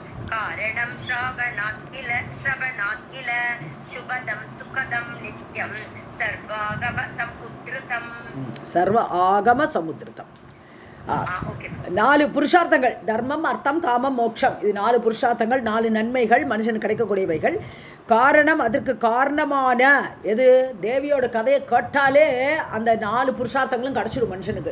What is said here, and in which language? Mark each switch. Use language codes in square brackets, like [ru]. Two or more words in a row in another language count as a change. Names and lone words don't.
[sa] कारणं श्रावणात् किल शुभदं सुखदं नित्यं सर्वागम समुद्धृतम् [ta] சர்வ ஆகம சமுத்திரம். ஓகே 4 புருஷார்த்தங்கள், தர்மம் அர்த்தம் காமம் மோட்சம். இது 4 புருஷார்த்தங்கள், 4 நன்மைகள் மனுஷனுக்கு கிடைக்கக்கூடியவைகள். காரணம், அதற்கு காரணமான எது? தேவியோட கதையை கேட்டாலே அந்த 4 புருஷார்த்தங்களும் கிடச்சிடும் மனுஷனுக்கு.